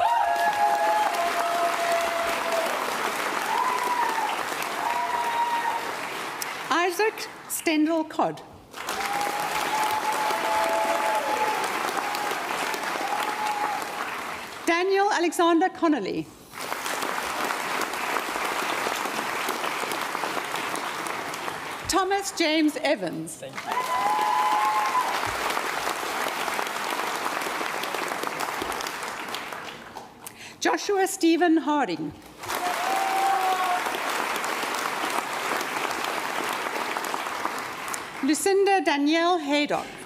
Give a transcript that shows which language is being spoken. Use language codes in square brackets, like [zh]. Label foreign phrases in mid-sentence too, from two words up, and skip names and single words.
[en] Isaac Stendhal Codd. Daniel Alexander Connolly. Thomas James Evans. Thank you. Joshua Stephen Harding. Lucinda Danielle Haydock.